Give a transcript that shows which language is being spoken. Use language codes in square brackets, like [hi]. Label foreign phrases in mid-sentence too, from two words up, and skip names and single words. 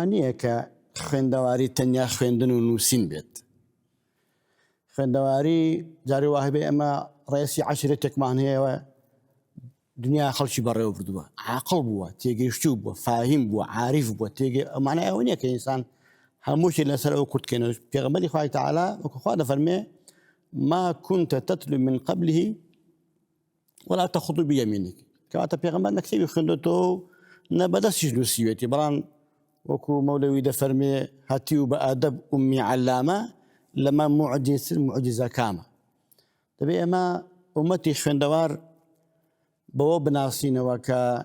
[ckb] نییە کە خوێندەواری تەنیا خوێندن و نووسین بێت خوێندەواری جاری وای بێ ئەمە ڕێسی عەشیرەتێکمان هەیەوە دنیا خەڵکی بەڕێوە بردووە عاقڵ بووە تێگەیشتوو بووە فاهیم بووە عاریف بووە تێگەی ئەمانە ئەوە نییە کە ئینسان هەمووشی لەسەر ئەو کورتکەنەوە پێغەمبەری خوای تەعالا وەکو خوا دەفەرمێ [ar] ما كنت تتلو من قبله ولا تخطو بيمينك [ckb] کەواتە پێغەمبەر لە کتێبی خوێندوێتەوە نەبەدەستیش نووسیوێتی بەڵام وەکو مەولەوی دەفەرمێ هەتی و بە ئەدەب ئومی عەلامە لەمە موعجیزەکامە دەبێ ئێمە ئومەتی خوێندەوار بەوە بناسینەوە کە